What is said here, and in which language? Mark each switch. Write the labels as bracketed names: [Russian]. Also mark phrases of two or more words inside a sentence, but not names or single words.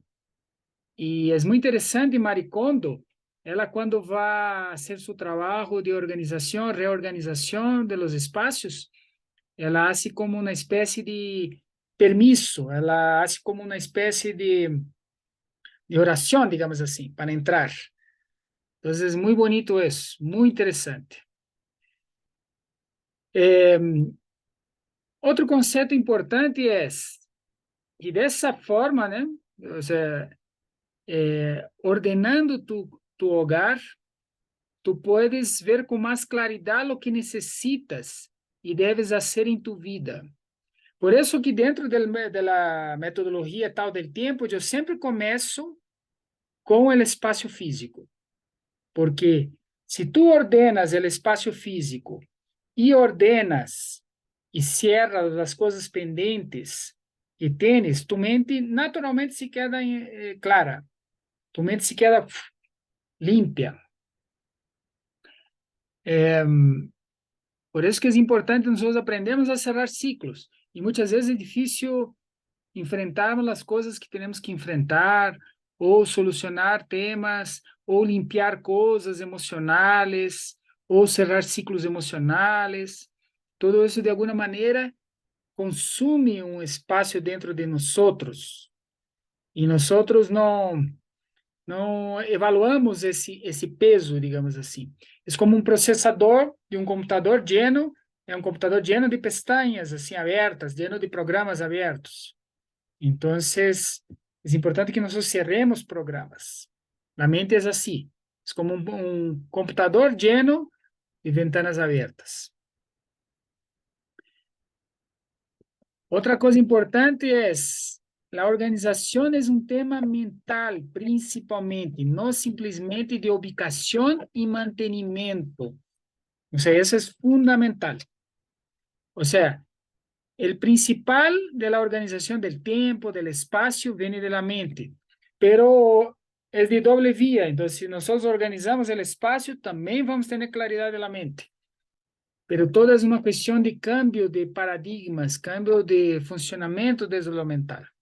[Spanish] Y es muy interesante, Marie Kondo, ela cuando va a hacer su trabajo de organización, reorganización de los espacios, ela hace como una especie de permiso, ela hace como una especie de oración, digamos así, para entrar. Entonces es muy bonito eso, muy interesante. [Portuguese] Outro conceito importante é que dessa forma, né, [Spanish] o sea, ordenando tu hogar, tu puedes ver [Portuguese] com mais claridade o que necessitas e deves fazer em [Spanish] tu vida. [Portuguese] Por isso que dentro da metodologia tal del tempo, eu sempre começo com o espaço físico, porque se tu ordenas o espaço físico e ordenas e cierras as coisas pendentes que [Spanish] tienes, tu mente naturalmente se queda clara, tu mente se queda limpia. [Portuguese] Por isso que é importante nós aprendemos a [Spanish] cerrar ciclos. [Portuguese] E muitas vezes é difícil enfrentarmos as coisas que temos que enfrentar, ou solucionar temas, ou limpiar coisas emocionais, ou [Spanish] cerrar ciclos [Portuguese] emocionais. Todo isso, de alguma maneira, consome um espaço dentro de nós. E nós não evaluamos esse peso, digamos assim. É como um processador de um computador lleno, é um computador [Spanish] lleno de pestañas [Portuguese] assim abertas, lleno de programas abertos. Então, é importante que nós cerremos programas. A mente é assim, é como um computador [Spanish] lleno de ventanas [Portuguese] abertas. Outra coisa importante é a organização é um tema mental, principalmente, não simplesmente de ubicação e mantenimento. [Spanish] O sea, [Portuguese] isso é fundamental. [Spanish] O sea, o principal de la organización del tiempo, del espacio, viene de la mente, pero es de doble vía. Entonces, si nosotros organizamos el espacio, también vamos a tener claridad de la mente. Pero todo es una cuestión de cambio de paradigmas, cambio de funcionamiento desde lo mental.